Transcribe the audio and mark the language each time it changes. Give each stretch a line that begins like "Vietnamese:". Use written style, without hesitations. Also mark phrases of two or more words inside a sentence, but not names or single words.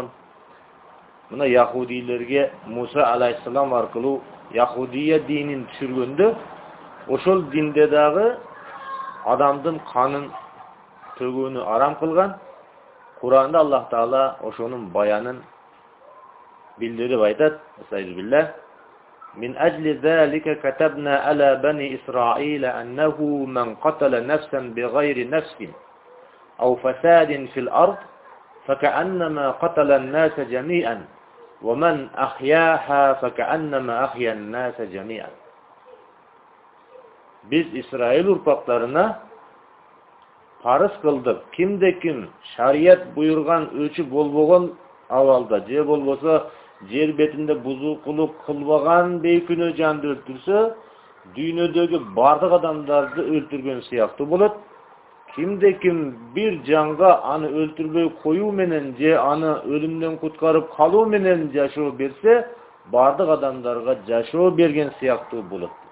Kyrgyz: Мына яхудилерге Муса алейхиссалам аркылуу яхудия динин түшүргөндө, ошол динде дагы адамдын канын төгүүнү арам кылган. Куранда Аллах Таала ошонун баянын билдирип айтат. Астагфируллах.
Arabic: من أجل ذلك كتبنا على بني إسرائيل أنه من قتل نفسا بغير نفس أو فساد في الأرض فكأنما قتل الناس جميعا ومن أحياها فكأنما أحيا الناس جميعا.
Kyrgyz: Биз Израил урпактарына парз кылдык. Кимде ким шариат буюрган өлчөө болбогон абалда же болбосо жер бетинде бузукулук кылбаган бейкүнөө жанды өлтүрсө, дүйнөдөгү бардык адамдарды өлтүргөн сыяктуу болот. Кимде ким бир жанга аны өлтүрбөй коюу менен же аны өлүмдөн куткарып калуу менен жашоо берсе, бардык адамдарга жашоо берген сыяктуу болот.